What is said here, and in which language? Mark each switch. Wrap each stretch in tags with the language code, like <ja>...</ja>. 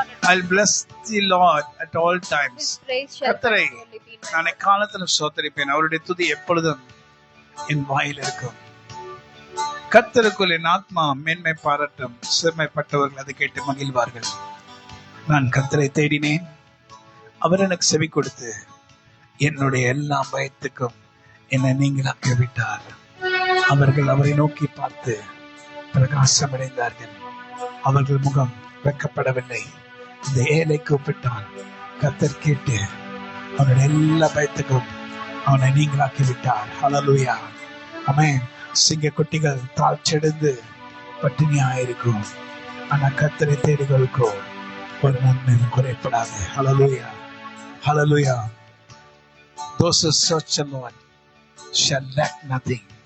<en>I'll bless the Lord at all times.</en> <ta>கர்த்தரை நான் காலத்திலும் ஸ்தோத்திரிப்பேன். அவருடைய துதி எப்பொழுதும் என் வாயில் இருக்கும். கர்த்தருக்குள் என் ஆத்மா மேன்மை பாராட்டும். சிறுமைப்பட்டவர்கள் அதை கேட்டு மகிழ்வார்கள். நான் கர்த்தரை தேடினேன், அவர் எனக்கு செவி கொடுத்து என்னுடைய எல்லா பயத்துக்கும் என்னை நீங்களாக்கி விட்டார். அவர்கள் அவரை நோக்கி பார்த்து பிரகாசமடைந்தார்கள். அவர்கள் முகம் வெட்கப்படவில்லை. இந்த ஏழை கூப்பிட்டான், கர்த்தர் கேட்டு அவனுடைய எல்லா பயத்துக்கும் அவனை நீங்களாக்கி விட்டார். ஹல்லேலூயா, ஆமென். சிங்க குட்டிகள் தாழ்ச்செடுந்து பட்டினியாயிருக்கும், ஆனா கர்த்தரை தேடுகளுக்கோ ஒரு நன்மையும் குறைப்படாது. ஹல்லேலூயா, ஹல்லேலூயா.</ta> <en>Those who search the Lord shall lack nothing.</en>